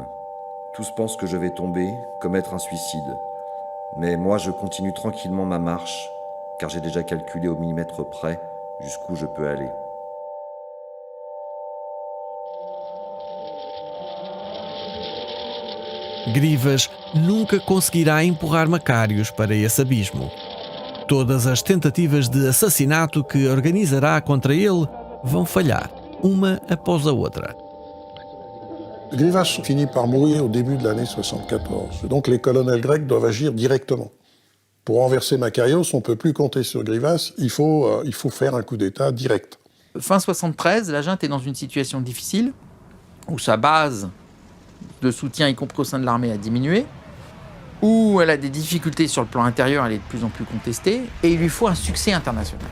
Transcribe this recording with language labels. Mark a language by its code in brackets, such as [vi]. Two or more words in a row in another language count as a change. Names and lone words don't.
[fr] Tous pensent que je vais tomber, commettre un suicide. Mais moi, je continue tranquillement ma marche, car j'ai déjà calculé au millimètre près jusqu'où je peux aller. [pt] Grivas nunca conseguirá empurrar Makarios para esse abismo. Todas as tentativas de assassinato que organizará contra ele vão falhar, uma após a outra. [fr] Grivas finit par mourir au début de l'année 74. Donc les colonels grecs doivent agir directement. Pour renverser Makarios, on ne peut plus compter sur Grivas, il faut faire un coup d'État direct. Fin 73, la junte est dans une situation difficile, où sa base de soutien, y compris au sein de l'armée, a diminué, où elle a des difficultés sur le plan intérieur, elle est de plus en plus contestée, et il lui faut un succès international.